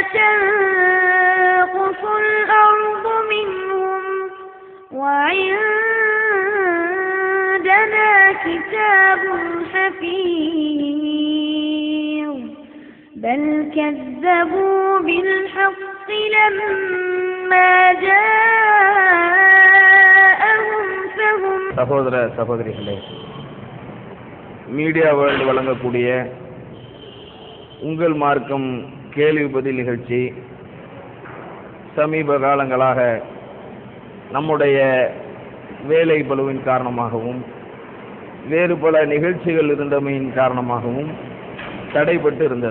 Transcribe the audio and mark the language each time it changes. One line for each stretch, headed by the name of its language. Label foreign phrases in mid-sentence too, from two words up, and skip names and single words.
Arabic: تنقص الأرض منهم وعندنا كتاب حفيظ بل كذبوا بالحق لما جاءهم فهم
Tamil: சகோதர சகோதரிகளே, மீடியா வேர்ல்டு வழங்கக்கூடிய உங்கள் மார்க்கம் கேள்வி பதில் நிகழ்ச்சி சமீப காலங்களாக நம்முடைய வேலை பளுவின் காரணமாகவும் வேறு பல நிகழ்ச்சிகள் இருந்தமையின் காரணமாகவும் தடைபட்டு இருந்தது.